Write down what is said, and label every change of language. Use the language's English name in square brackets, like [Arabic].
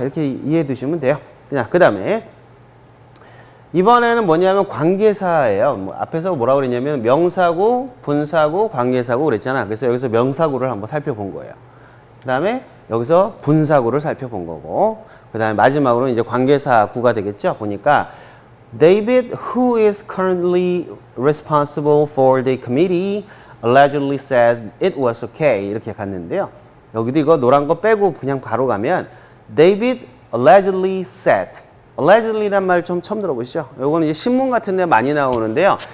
[Korean] 이렇게 이해해 두시면 돼요. 그냥 그 다음에 이번에는 뭐냐면 관계사예요. 뭐 앞에서 뭐라고 그랬냐면 명사구, 분사구, 관계사구 그랬잖아. 그래서 여기서 명사구를 한번 살펴본 거예요. 그 다음에 여기서 분사구를 살펴본 거고, 그 다음에 마지막으로 이제 관계사구가 되겠죠. 보니까 [English] David, who is currently responsible for the committee, allegedly said it was okay. [Korean] 이렇게 갔는데요. 여기도 이거 노란 거 빼고 그냥 바로 가면 [English] David allegedly said. [Korean] allegedly란 말 좀 처음 들어보시죠? 요거는 이제 신문 같은 데 많이 나오는데요.